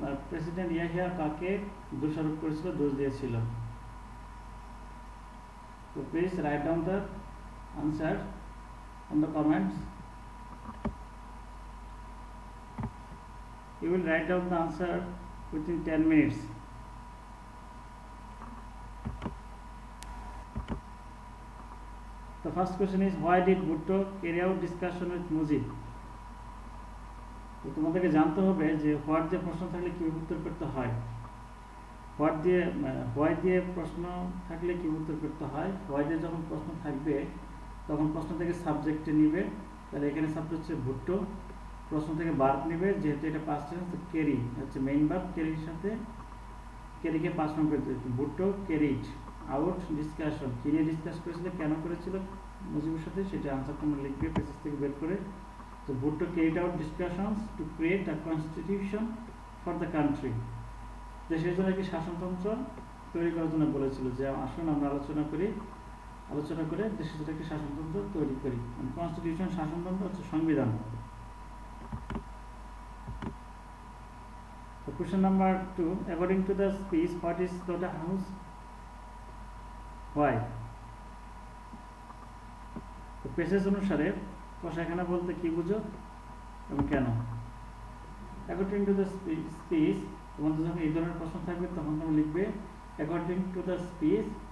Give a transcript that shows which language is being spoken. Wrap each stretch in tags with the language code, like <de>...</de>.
<bn>President Yahya কাকে দোষারোপ করেছিল, দোষ দিয়েছিল?</bn> <en>So please write down the answer on the comments. You will write down the answer within 10 minutes. The first question is, why did Bhutto carry out discussion with Mujib?</en> <bn>তো তোমাদেরকে জানতে হবে যে হোয়াট দিয়ে প্রশ্ন থাকলে কিভাবে উত্তর করতে হয়। হোয়াই দিয়ে প্রশ্ন থাকলে কি উত্তর করতে হয়। হোয়াই দিয়ে যখন প্রশ্ন থাকবে তখন প্রশ্ন থেকে সাবজেক্টে নিবে, তাহলে এখানে সাবজেক্ট হচ্ছে ভুট্টো। প্রশ্ন থেকে ভার্ব নিবে, যেহেতু এটা পাস্ট টেন্স তো ক্যারি হচ্ছে মেইন ভার্ব, ক্যারির সাথে ক্যারিকে পাস্ট ফর্ম করতে হচ্ছে।</bn> <en>Bhutto carried out discussion,</en> <bn>কি নিয়ে ডিসকাস করেছিল, কেন করেছিল মুজিবের সাথে, সেটা আনসার তোমরা লিখবে পেজেস থেকে বের করে। তো</bn> <en>Bhutto carried out discussions to create a constitution for the country,</en> <bn>দেশের জন্য একটি শাসনতন্ত্র তৈরি করার জন্য বলেছিল যে আসুন আমরা আলোচনা করে দেশের জন্য একটি শাসনতন্ত্র তৈরি করি। কনস্টিটিউশন শাসনতন্ত্র হচ্ছে সংবিধান।</bn> <en>Question number 2, according to the speech, what is slaughterhouse? Why?</en> <bn>তো পেসেজ অনুসারে কষাইখানা বলতে কি বুঝো এবং কেন।</bn> <en>According to the speech,</en> <bn>তোমাদের যখন এই ধরনের প্রশ্ন থাকবে তখন তুমি লিখবে</bn> <en>according to the speech।</en>